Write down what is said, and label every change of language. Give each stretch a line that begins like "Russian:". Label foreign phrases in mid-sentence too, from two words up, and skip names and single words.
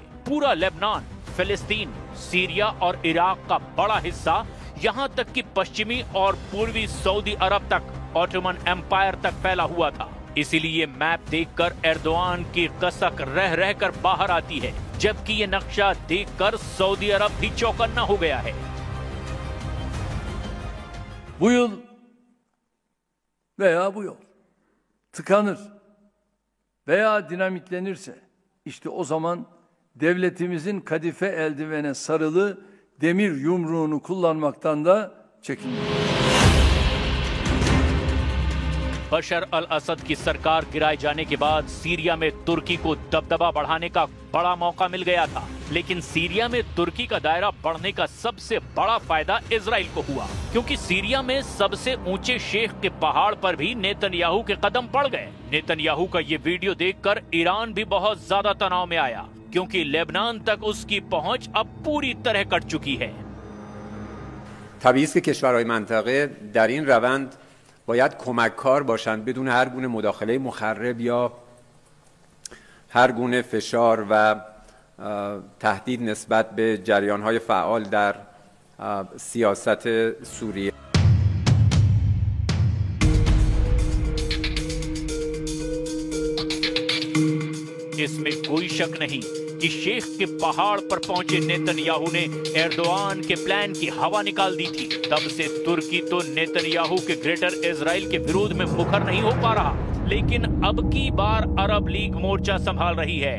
Hindi: पूरा लेबनान, फिलिस्तीन, सीरिया और इराक का बड़ा हिस्सा, यहाँ तक कि पश्चिमी और पूर्वी सऊदी अरब तक ऑटोमन एम्पायर तक फैला हुआ था। इसीलिए मैप देखकर एर्दोआन की कसक रह रहकर बाहर आती है, जबकि ये नक्शा देखकर सऊदी अरब भी चौकन्ना हो गया है।
Turkish: Bu yıl veya bu yol tıkanır veya dinamitlenirse işte o zaman devletimizin kadife eldivene sarılı demir yumruğunu kullanmaktan da çekinmeyin.
Hindi: बशर अल असद की सरकार गिराए जाने के बाद सीरिया में तुर्की को दबदबा बढ़ाने का बड़ा मौका मिल गया था, लेकिन सीरिया में तुर्की का दायरा बढ़ने का सबसे बड़ा फायदा इजराइल को हुआ, क्योंकि सीरिया में सबसे ऊंचे शेख के पहाड़ पर भी नेतन्याहू के कदम पड़ गए। नेतन्याहू का ये वीडियो देखकर ईरान भी बहुत ज्यादा तनाव में आया, क्योंकि लेबनान तक उसकी पहुंच अब पूरी तरह कट चुकी है।
Persian: طبیعی است که کشورهای منطقه در این روند باید کمککار باشند بدون هر گونه مداخله مخرب یا هر گونه فشار و تهدید نسبت به جریانهای فعال در سیاست سوریه.
Hindi: इसमें कोई शक नहीं कि शेख के पहाड़ पर पहुंचे नेतन्याहू ने एर्दोआन के प्लान की हवा निकाल दी थी। तब से तुर्की तो नेतन्याहू के ग्रेटर इजराइल के विरोध में मुखर नहीं हो पा रहा, लेकिन अब की बार अरब लीग मोर्चा संभाल रही है।